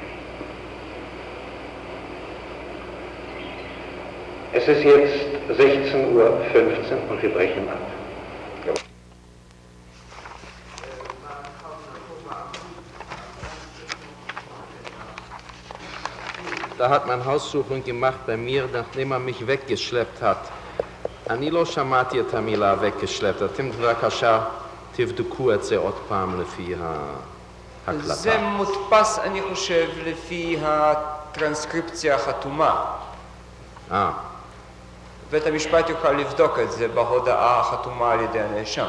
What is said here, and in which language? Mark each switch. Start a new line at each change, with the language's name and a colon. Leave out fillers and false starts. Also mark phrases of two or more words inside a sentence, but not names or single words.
German: Es ist jetzt 16:15 Uhr und wir brechen ab. Da hat man Haussuchung gemacht bei mir, nachdem man mich weggeschleppt hat.
Hebrew: אני לא שמעתי את המילה weggeschleppt. אתם בבקשה תבדקו את זה עוד פעם לפי ההקלטה. זה מודפס, אני חושב, לפי הטרנסקריפציה החתומה. בית המשפט יוכל לבדוק את זה בהודעה החתומה על ידי הנאשם.